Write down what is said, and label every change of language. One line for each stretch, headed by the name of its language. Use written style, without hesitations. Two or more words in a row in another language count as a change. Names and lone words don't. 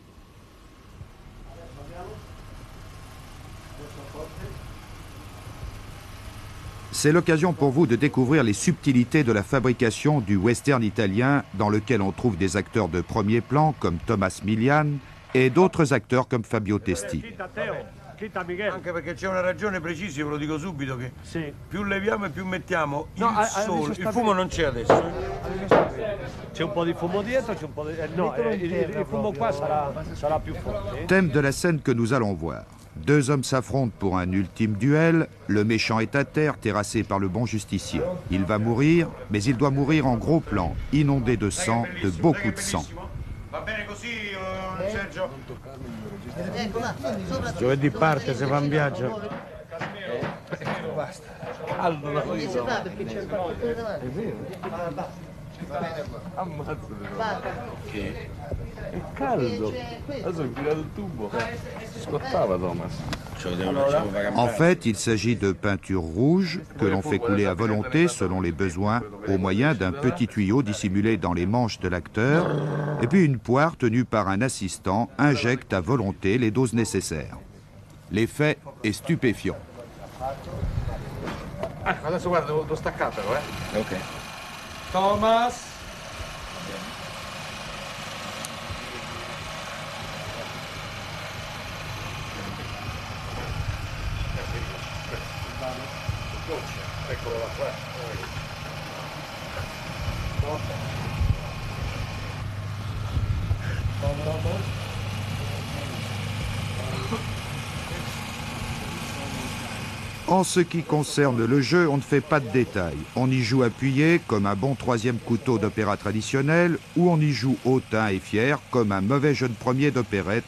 French: C'est l'occasion pour vous de découvrir les subtilités de la fabrication du western italien dans lequel on trouve des acteurs de premier plan comme Thomas Milian et d'autres acteurs comme Fabio Testi.
Italian: Anche perché c'è una ragione precisa, io ve lo dico subito, che più leviamo e più mettiamo il sole, il fumo non c'è adesso. C'è un po' di fumo dietro, c'è un po' di... no, il fumo qua sarà più forte.
French: Thème de la scène que nous allons voir. Deux hommes s'affrontent pour un ultime duel. Le méchant est à terre, terrassé par le bon justicier. Il va mourir, mais il doit mourir en gros plan, inondé de sang, de beaucoup de sang.
Italian: Va bene così, Sergio? Giovedì parte, si fa un viaggio. Basta. Caldo da riso. È vero? Che? È caldo. Adesso ho infilato il tubo. Scottava Thomas.
French: En fait, il s'agit de peinture rouge que l'on fait couler à volonté selon les besoins au moyen d'un petit tuyau dissimulé dans les manches de l'acteur et puis une poire tenue par un assistant injecte à volonté les doses nécessaires. L'effet est stupéfiant.
Italian: Adesso guarda, devo staccartelo, Ok. Thomas! Eccolo là, qua.
French: En ce qui concerne le jeu, on ne fait pas de détails. On y joue appuyé comme un bon troisième couteau d'opéra traditionnel ou on y joue hautain et fier comme un mauvais jeune premier d'opérette.